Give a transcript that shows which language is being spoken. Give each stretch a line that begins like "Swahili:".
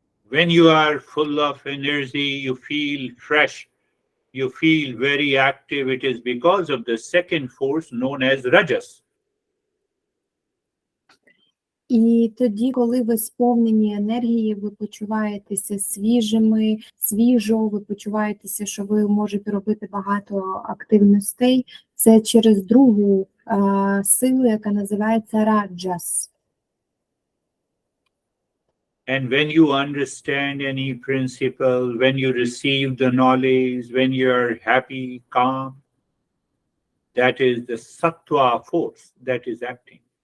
English: When you are full of energy, you feel fresh, you feel very active. It is because of the second force known as rajas.
Ukrainian: І тоді, коли ви сповнені енергії, ви почуваєтеся свіжо, ви почуваєтеся, що ви можете робити багато активностей. Це через другу силу, яка називається раджас.
English: And when you understand any principle, when you receive the knowledge, when you are happy, calm, that is the sattva force that is acting.